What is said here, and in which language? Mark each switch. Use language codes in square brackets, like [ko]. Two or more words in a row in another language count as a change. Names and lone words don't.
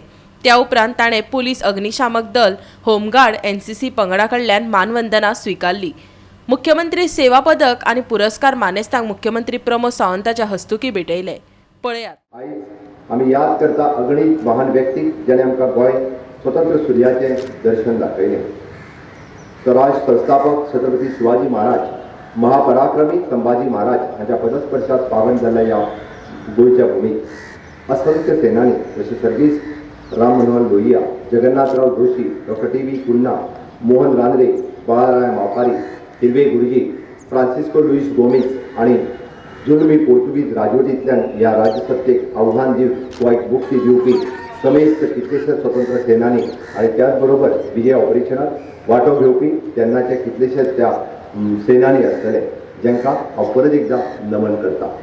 [kok] त्या उपरांत ताणें पुलीस, अग्निशामक दल, होमगार्ड, एनसीसी पंगडा कडल्यान मानवंदना स्वीकारली. मुख्यमंत्री सेवा पदक आनी पुरस्कार मानेस्तांक मुख्यमंत्री प्रमोद सावंताच्या हस्तुकी भेटयले. पळयात. आयज आमी याद करता अगणित महान व्यक्तीक जेणे आमकां गोंय स्वतंत्र सूर्याचें दर्शन दाखयलें. स्वराज संस्थापक छत्रपती शिवाजी महाराज, महापराक्रमी संभाजी महाराज हांच्या पदस्पर्शात पावन जाल्ल्या ह्या गोंयच्या भुमीक असंख्य सेनानी जशे सर्गीस राम मनोहर लोहिया, जगन्नाथराव जोशी, डॉक्टर टी.व्ही. कुन्ना, मोहन रानडे, बाळाराय मापारी, हिरवे गुरुजी, फ्रांसिस्को लुईस गोमेज आणि जुलमी पोर्तुगीज राजवटींतल्यान ह्या राज्यसत्तेक आव्हान दिवन गोंयक मुक्ती दिवपी समेस्त कितलेशे स्वतंत्र सेनानी आणि त्याचबरोबर विजय ऑपरेशनात वांटो घेवपी तेन्नाचे कितलेशेच त्या सेनानी आसतले जेंकां हांव परत एकदा नमन करता.